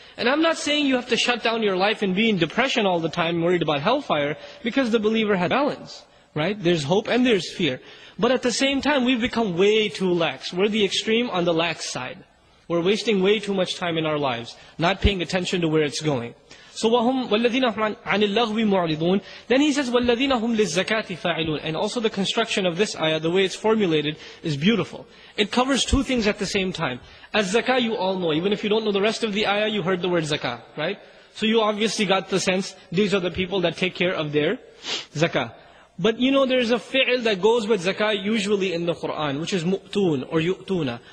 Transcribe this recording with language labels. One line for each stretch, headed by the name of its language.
English: And I'm not saying you have to shut down your life and be in depression all the time, worried about hellfire, because the believer has balance, right? There's hope and there's fear. But at the same time, we've become way too lax. We're the extreme on the lax side. We're wasting way too much time in our lives, not paying attention to where it's going.
Arabic: So وَالَّذِينَ هُمْ عَنِ اللَّغْوِ مُعْرِضُونَ.
English: Then he says
Arabic: وَالَّذِينَ هُمْ لِلزَّكَاةِ فَاعِلُونَ.
English: And also the construction of this ayah, the way it's formulated, is beautiful. It covers two things at the same time. As-zakah, you all know. Even if you don't know the rest of the ayah, you heard the word zakah, right? So you obviously got the sense, these are the people that take care of their zakah. But there's a fi'l that goes with zakah usually in the Qur'an, which is mu'toon or yu'tuna.